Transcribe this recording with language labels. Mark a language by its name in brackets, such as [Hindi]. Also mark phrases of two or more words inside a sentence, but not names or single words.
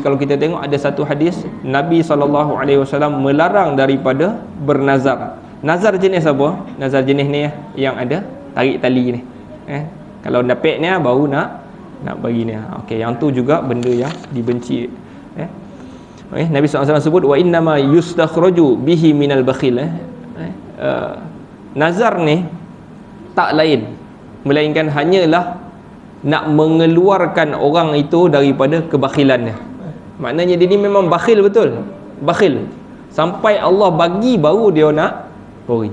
[Malay] Kalau kita tengok ada satu hadis, Nabi SAW melarang daripada bernazar. Nazar jenis apa? Nazar jenis ni yang ada tarik tali ni. Kalau dapat ni baru nak bagi ni. Okey, yang tu juga benda yang dibenci. Nabi SAW sebut [Arabic] وإنما يستخرج به من البخيل. [Malay] Nazar ni tak lain melainkan hanyalah nak mengeluarkan orang itu daripada kebakhilannya. Maknanya dia ni memang bakhil betul, bakhil sampai Allah bagi baru dia nak beri.